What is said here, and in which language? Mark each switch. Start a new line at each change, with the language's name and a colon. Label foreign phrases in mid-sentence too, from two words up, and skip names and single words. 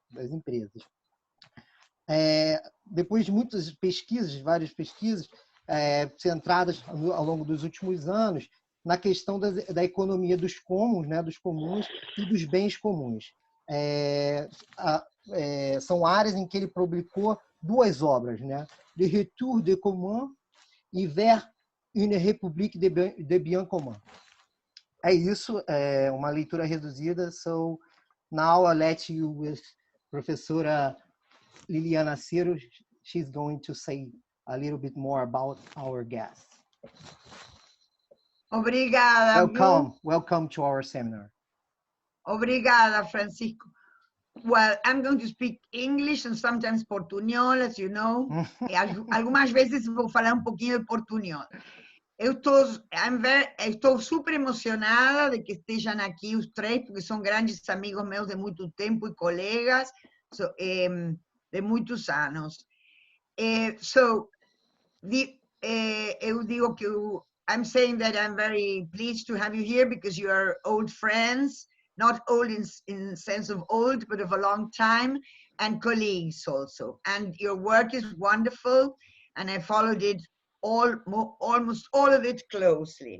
Portuguese: Depois de muitas pesquisas, várias pesquisas, centradas ao longo dos últimos anos na questão da economia dos comuns, né, dos comuns e dos bens comuns. São áreas em que ele publicou duas obras, né? Le Retour des Communs e vers une république de biens communs. É isso, uma leitura reduzida.
English: So now I'll let you with Professora Liliana Acero. She's going to say a little bit more about our guest.
Portuguese: Obrigada.
English: Welcome to our seminar.
Portuguese: Obrigada, Francisco.
English: Well, I'm going to speak English and sometimes portunhol, as you know.
Portuguese: Algumas vezes vou falar um pouquinho de portunhol. Eu estou super emocionada de que estejam aqui os três, porque são grandes amigos meus de muito tempo e colegas de muitos anos. Eu digo que
English: I'm saying that I'm very pleased to have you here because you are old friends. Not old in sense of old, but of a long time, and colleagues also. And your work is wonderful, and I followed it almost all of it closely.